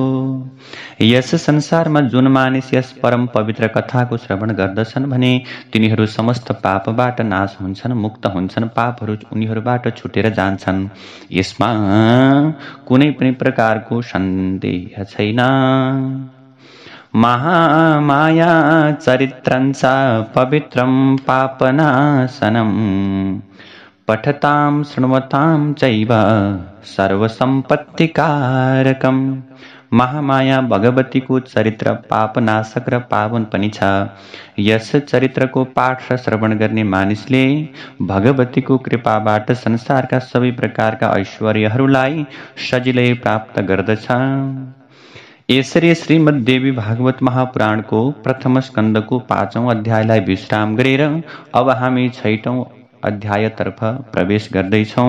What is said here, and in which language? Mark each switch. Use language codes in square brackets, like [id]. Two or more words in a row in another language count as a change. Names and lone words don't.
[ne] यस संसारमा जुन मानिस यस परम पवित्र कथाको श्रवण गर्दछन् भने तिनीहरू समस्त पापबाट नाश हुन्छन्, मुक्त हुन्छन्, पापहरू उनीहरूबाट छुटेर जान्छन्। यसमा कुनै पनि प्रकारको सन्देह छैन। [sa] महामाया चरित्रञ्च पवित्रं पापनाशनम् पठतां शृण्वतां चैव सर्वसम्पत्तिकारकम्। [ne] महामाया भगवतीको चरित्र पापनाशक र पावन पनि छ। यस चरित्रको पाठ र श्रवण गर्ने मानिसले भगवतीको कृपाबाट संसारका सबै प्रकारका ऐश्वर्यहरूलाई सजिलै प्राप्त गर्दछ। यसरी श्रीमद् देवी भागवत महापुराणको प्रथम स्कन्धको 5औं अध्यायलाई विश्राम गरेर अब हामी 6औं अध्यायतर्फ प्रवेश गर्दैछौँ।